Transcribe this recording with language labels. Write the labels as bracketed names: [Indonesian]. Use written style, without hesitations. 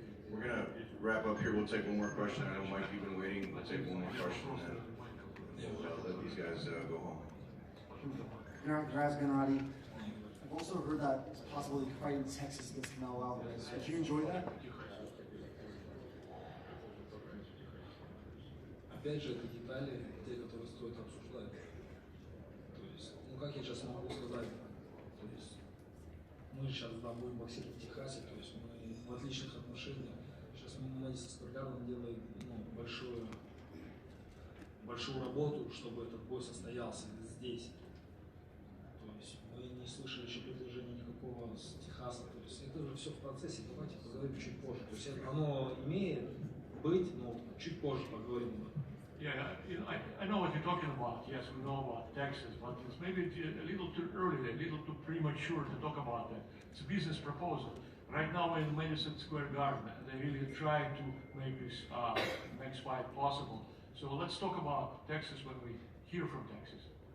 [English] We're gonna wrap up here. We'll take one more question. I know Mike, you've been waiting. We'll take one more question and then we'll let these guys go home. Congrats, Gennady. I've also heard that it's possible you could fight in Texas against Canelo Alvarez. Would you enjoy that? [Russian] Опять же, это детали, те, которые стоит обсуждать. То есть, ну как я сейчас могу сказать, то есть, мы сейчас будем боксировать в Техасе, то есть мы в отличных отношениях. Сейчас мы с Спартаком делаем большую работу, чтобы этот бой состоялся здесь. То есть мы не слышали еще предложения никакого с Техаса. То есть это уже все в процессе. Давайте поговорим чуть позже. То есть оно имеет быть, но чуть позже поговорим. [English] Yeah, I know what you're talking about. Yes, we know about Texas, but it's maybe a little too early, a little too premature to talk about that. It's a business proposal. Right now we're in Madison Square Garden, and they're really trying to make this next fight possible. So let's talk about Texas when we hear from Texas.